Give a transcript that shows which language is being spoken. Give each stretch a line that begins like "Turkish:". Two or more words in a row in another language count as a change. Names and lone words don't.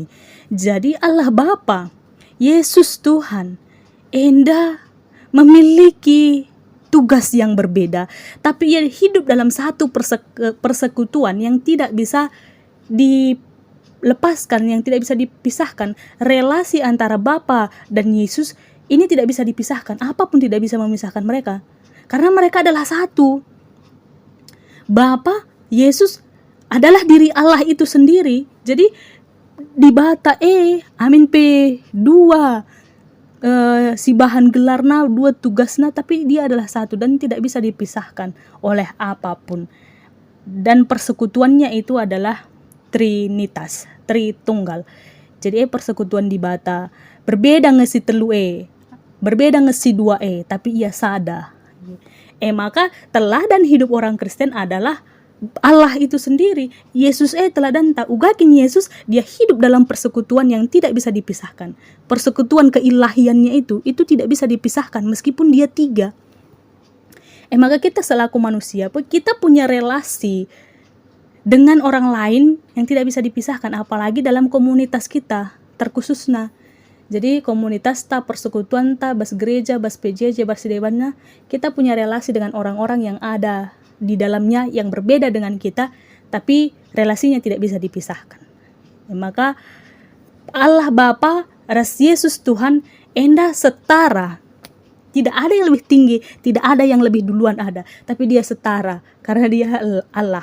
Indonesian: Jadi Allah Bapa, Yesus Tuhan, enda memiliki tugas yang berbeda, tapi ia hidup dalam satu persekutuan yang tidak bisa dilepaskan, yang tidak bisa dipisahkan. Relasi antara Bapa dan Yesus ini tidak bisa dipisahkan, apapun tidak bisa memisahkan mereka, karena mereka adalah satu. Bapa, Yesus adalah diri Allah itu sendiri. Jadi
Batak Karo: di bata amin dua si bahan gelarna dua tugasna,
Indonesian: tapi dia adalah satu dan tidak bisa dipisahkan oleh apapun. Dan persekutuannya itu adalah Trinitas, Tritunggal. Jadi persekutuan di bata berbeda
Batak Karo: ngesi telu
Indonesian: berbeda
Batak Karo: ngesi dua
Indonesian: tapi ia sada. Maka teladan hidup orang Kristen adalah Allah itu sendiri. Yesus teladan
Batak Karo: tak ugakin
Indonesian: Yesus, dia hidup dalam persekutuan yang tidak bisa dipisahkan. Persekutuan keilahiannya itu tidak bisa dipisahkan meskipun dia tiga. Maka kita selaku manusia, kita punya relasi dengan orang lain yang tidak bisa dipisahkan, apalagi dalam komunitas kita terkhususnya. Jadi komunitas ta, persekutuan ta, bas gereja, bas PJJ, bas dewannya, kita punya relasi dengan orang-orang yang ada di dalamnya yang berbeda dengan kita, tapi relasinya tidak bisa dipisahkan. Maka Allah Bapa ras Yesus Tuhan enda setara. Tidak ada yang lebih tinggi, tidak ada yang lebih duluan ada, tapi dia setara karena dia Allah.